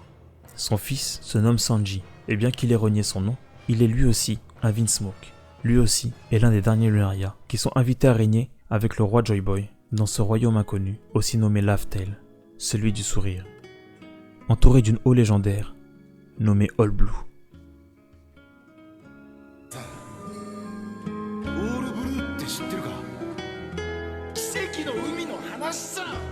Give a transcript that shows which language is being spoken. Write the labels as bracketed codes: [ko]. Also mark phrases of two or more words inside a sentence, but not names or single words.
[fr] Son fils se nomme Sanji, et bien qu'il ait renié son nom, il est lui aussi un Vinsmoke. Lui aussi est l'un des derniers Lunaria qui sont invités à régner avec le roi Joy Boy, dans ce royaume inconnu, aussi nommé Laugh-Tale, celui du sourire, entouré d'une eau légendaire, nommée All Blue. [ja] オールブルーって知ってるか？奇跡の海の話さ。